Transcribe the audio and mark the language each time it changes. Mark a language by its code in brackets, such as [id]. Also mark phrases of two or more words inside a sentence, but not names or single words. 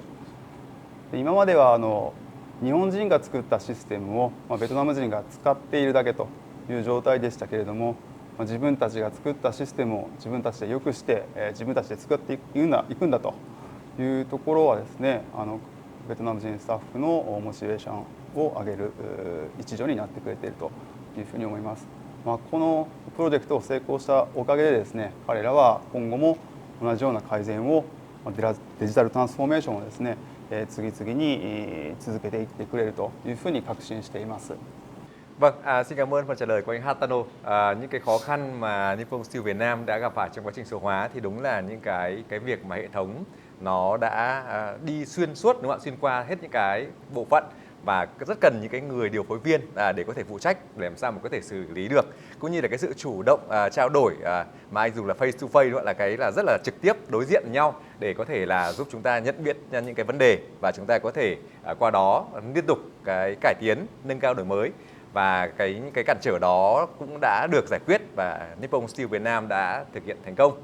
[ja] 今までは日本人が作ったシステムをベトナム人が使っているだけという状態でしたけれども、自分たちが作ったシステムを自分たちで良くして自分たちで作っていくんだというところはですね、ベトナム人スタッフのモチベーションを上げる一助になってくれているというふうに思います。このプロジェクトを成功したおかげでですね、彼らは今後も同じような改善をデジタルトランスフォーメーションをですね、次々に続けていってくれるというふうに確信しています。 [vi] Vâng, xin cảm ơn phần trả lời của anh Hatano. Những cái khó khăn mà Nippon Steel Việt Nam đã gặp phải trong quá trình số hóa thì đúng là những cái việc mà hệ thống nó đã đi xuyên suốt, đúng không ạ? Xuyên qua hết những cái bộ phận và rất cần những cái người điều phối viên để có thể phụ trách để làm sao mà có thể xử lý được, cũng như là cái sự chủ động trao đổi mà anh dùng là [en] face to face, [vi] đúng không ạ? Là cái là rất là trực tiếp đối diện với nhau để có thể là giúp chúng ta nhận biết những cái vấn đề và chúng ta có thể qua đó liên tục cái cải tiến, nâng cao đổi mới. Và những cái cản trở đó cũng đã được giải quyết và Nippon Steel Việt Nam đã thực hiện thành công.